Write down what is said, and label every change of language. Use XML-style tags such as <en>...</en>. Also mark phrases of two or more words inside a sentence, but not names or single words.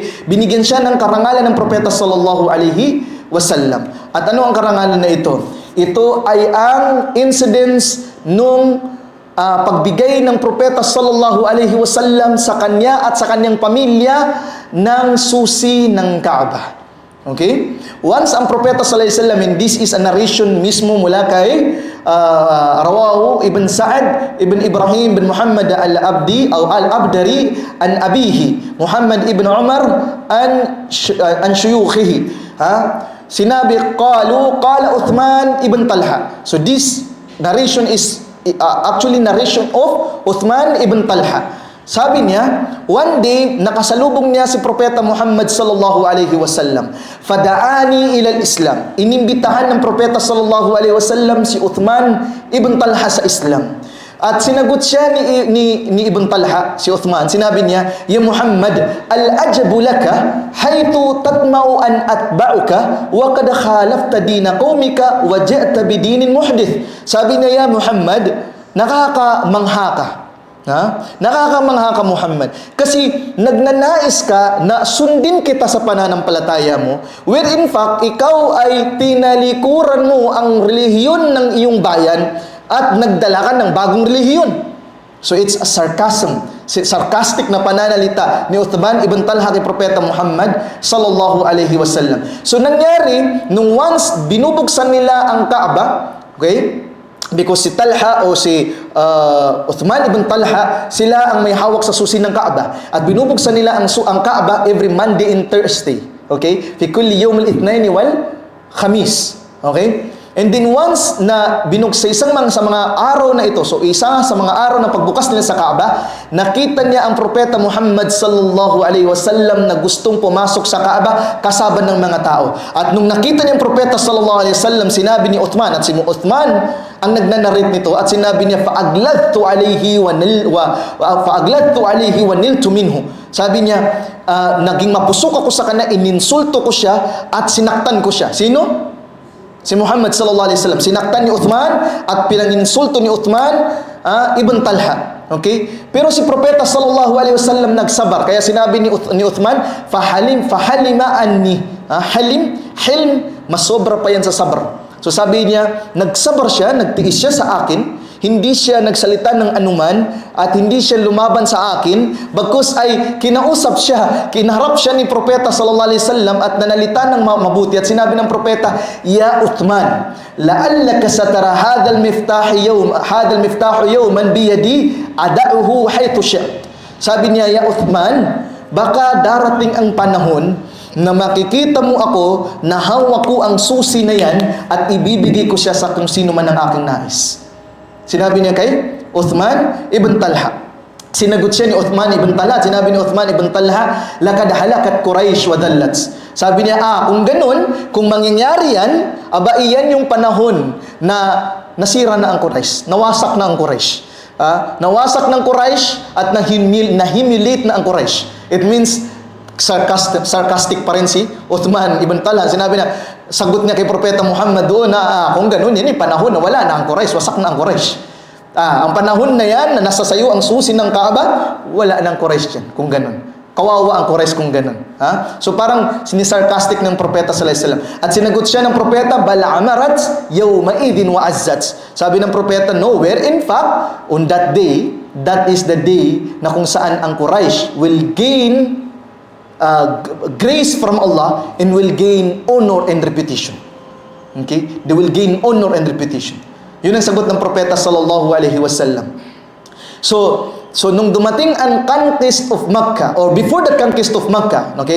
<tl>Binigyan siya ng karangalan ng Propeta</tl> <ar>صلى الله عليه وسلم.</ar> <tl>At ano ang karangalan na ito? Ito ay ang incidents nung pagbigay ng Propeta</tl> <ar>صلى الله عليه وسلم</ar> <tl>sa kanya at sa kanyang pamilya ng susi ng Kaaba. Okay? Once ang Propeta</tl> <ar>صلى الله عليه وسلم,</ar> <en>and this is a narration</en> <tl>mismo mula kay Rawahu Ibn Sa'ad Ibn Ibrahim bin Muhammad al-Abdi o al-Abdari</tl> <ar>عن أبيه</ar> <tl>Muhammad Ibn Umar</tl> <ar>عن شيوخه.</ar> <tl>Sinabi, qala Uthman Ibn Talha.</tl> <en>So this narration is actually narration of Uthman Ibn Talha.</en> <tl>Sabi niya,</tl> <en>one day,</en> <tl>nakasalubong niya si Propeta Muhammad</tl> <ar>صلى الله عليه وسلم. فدعاني إلى الإسلام.</ar> <tl>Inimbitahan ng Propeta</tl> <ar>صلى الله عليه وسلم</ar> <tl>si Uthman ibn Talha sa Islam. At sinagot siya ni Ibn Talha, si Uthman. Sinabi niya,</tl> <ar>يا محمد، العجب لك، حيث تطمع أن أتبعك، وقد خالفت دين قومك، وجئت بدين محدث.</ar> <tl>Sabi niya, Ya Muhammad, nakakamangha ka. Nakakamangha ka, Muhammad. Kasi nagnanais ka na sundin kita sa pananampalataya mo,</tl> <en>where in fact,</en> <tl>ikaw ay tinalikuran mo ang relihiyon ng iyong bayan at nagdala ka ng bagong relihiyon.</tl> <en>So it's a sarcastic</en> <tl>na pananalita ni Uthman ibn Talha kay Propeta Muhammad</tl> <ar>صلى الله عليه وسلم.</ar> <tl>So nangyari, nung once binubuksan nila ang Kaaba, okay? Because si Talha o si Uthman ibn Talha, sila ang may hawak sa susi ng Kaaba. At binubuksan nila ang Kaaba</tl> <en>every Monday and Thursday.</en> <tl>Okay?</tl> <ar>في كل يوم الاثنين والخميس.</ar> <tl>Okay?</tl> <en>And then once</en> <tl>na binuksan sa mga araw na ito, so isa sa mga araw na pagbukas nila sa Kaaba, nakita niya ang Propeta Muhammad</tl> <ar>صلى الله عليه وسلم</ar> <tl>na gustong pumasok sa Kaaba kasama ng mga tao. At nung nakita niya ang Propeta</tl> <ar>صلى الله عليه وسلم,</ar> <tl>sinabi ni Uthman, at si Uthman ang nagnanarrate nito, at sinabi niya,</tl> <ar>فأغلظت عليه ونلت منه.</ar> <tl>Sabi niya, naging mapusok ako sa kanya, ininsulto ko siya at sinaktan ko siya. Sino? Si Muhammad</tl> <ar>صلى الله عليه وسلم.</ar> <tl>Sinaktan ni Uthman at pinanginsulto ni Uthman ibn Talha. Okay? Pero si Propeta</tl> <ar>صلى الله عليه وسلم</ar> <tl>nagsabar. Kaya sinabi ni Uthman,</tl> <ar>فحلم عني.</ar> <tl>Hilm, mas sobra pa yan sa sabar. So sabi niya, nagsabar siya, nagtiis siya sa akin, hindi siya nagsalita ng anuman at hindi siya lumaban sa akin, bagkus ay kinausap siya, kinaharap siya ni Propeta</tl> <ar>صلى الله عليه وسلم</ar> <tl>at nanalita ng mabuti at sinabi ng Propeta,</tl> <ar>يا عثمان، لعلك سترى هذا المفتاح يوما بيدي أضعه حيث شئت.</ar> <tl>Sabi niya, Ya Uthman, baka darating ang panahon na makikita mo ako na hawak ko ang susi na yan at ibibigay ko siya sa kung sino man ang aking nais. Sinabi niya kay Uthman ibn Talha. Sinagot siya ni Uthman ibn Talha. Sinabi ni Uthman ibn Talha,</tl> <ar>لقد هلكت قريش وذلت.</ar> <tl>Sabi niya, kung ganun, kung mangyayari yan, iyan yung panahon na nasira na ang Quraysh. Nawasak na ang Quraysh. Nawasak ng Quraysh at nahimilate na ang Quraysh.</tl> <en>It means,</en> <tl>sarcastic pa rin si Uthman ibn Talha. Sinabi na, sagot niya kay Propeta Muhammad doon na kung ganun, yan yung panahon na wala na ang Quraysh, wasak na ang Quraysh. Ang panahon na yan, na nasa sayo ang susi ng Kaaba, wala na ang Quraysh yan, kung ganun. Kawawa ang Quraysh kung ganun. So parang sinisarcastic ng Propeta</tl> <ar>صلى الله عليه وسلم.</ar> <tl>At sinagot siya ng Propeta,</tl> <ar>بل عمرت يومئذ وعزت.</ar> <tl>Sabi ng Propeta,</tl> <en>nowhere. In fact, on that day, that is the day</en> <tl>na kung saan ang</tl> <en>Quraysh will gain grace from Allah and will gain honor and reputation. Okay? They will gain honor and reputation.</en> <tl>Yun ang sagot ng Propeta</tl> <ar>صلى الله عليه وسلم.</ar> <en>So</en> <tl>nung dumating ang</tl> <en>conquest of Makkah, or before the conquest of Makkah, okay?</en>